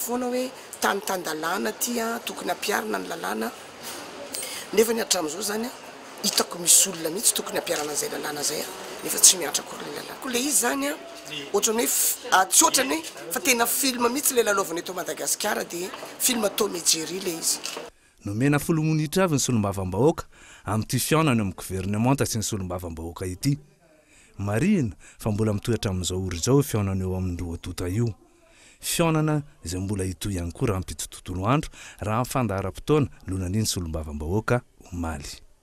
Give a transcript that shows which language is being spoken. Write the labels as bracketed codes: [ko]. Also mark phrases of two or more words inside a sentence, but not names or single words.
[mg] Foana hoe tany-tan-dalàna ty tokony ampiarina ny lalàna. Nefa ny hatramin'izao zany hitako misy olona mihitsy tokony ampiarana an'izay lalàna zay nefa tsy miatra akory le lalàna. Ko le izy zany ohatrany hoe tsy ohatrany hoe fa tena film mihitsy le lalaovana eto Madagasikara dia film Tom et Jerry le izy. Nomena 10 minitra avy ny solombavam-bahoaka amin'ity fihaonana amin'ny gouvernement sy ny solombavam-bahoaka ity. Marina fa mbola mitohatra amin'izao ora izao fihaonana eo amin'ny Roatota io. Fihaonana izay mbola hitohy ihany koa raha ampito tontolo andro raha amin'ny fandaharam-potoana lonan'iny solombavam-bahoaka omaly.